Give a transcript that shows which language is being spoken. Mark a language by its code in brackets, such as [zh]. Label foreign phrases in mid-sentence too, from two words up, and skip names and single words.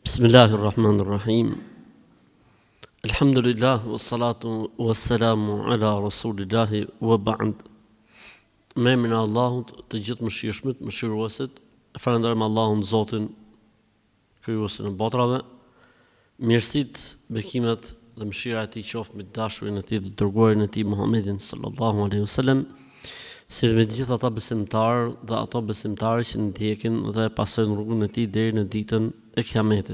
[ar] بسم الله الرحمن الرحيم. الحمد لله، والصلاة والسلام على رسول الله وبعد. [sq] Me emrin e Allahut, të gjithë mëshirshmit, mëshiruesit, falenderojmë Allahun Zotin, krijuesin e botrave. Mirësitë, bekimet dhe mëshira e tij qoftë me dashurin e tij dhe dërguarin e tij Muhammedin [ar] صلى الله عليه وسلم, [sq] si me të gjithë ata besimtarë dhe ato besimtarë që ndjekin dhe pasojnë rrugën e tij deri në ditën e Kiametit.